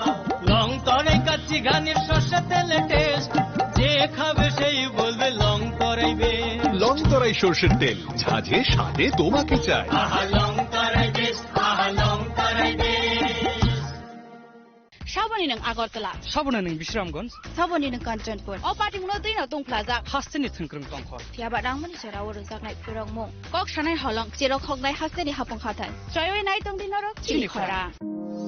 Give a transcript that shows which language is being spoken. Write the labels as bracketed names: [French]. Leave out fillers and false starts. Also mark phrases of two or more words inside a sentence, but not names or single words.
[Bangla] লং তরাই কাচ্চি ঘানির সর্ষে তেলে টেস্ট যে খাবে সেই বলবে লং তরাই বেশ লং তরাই সর্ষের তেল ঝাঁঝে স্বাদে তোমাকে চাই আহা লং তরাই বেশ আহা লং তরাই বেশ [Kok Borok] সাবনি নং আগরতলা সাবনা নং বিশ্রামগঞ্জ সাবনি নং কাঞ্চনপুর ও পার্টি মুনো दैनो दंफ्लाजा हास्टेनि थुंख्रों दंखर फियाबा रांमनि सेराव रोजाकनाय फोरंमु कक सानाय हलं जेराव खगनाय हास्टेनि हापं खाथाय जयवे नाय दंदिनरक चिनि खरा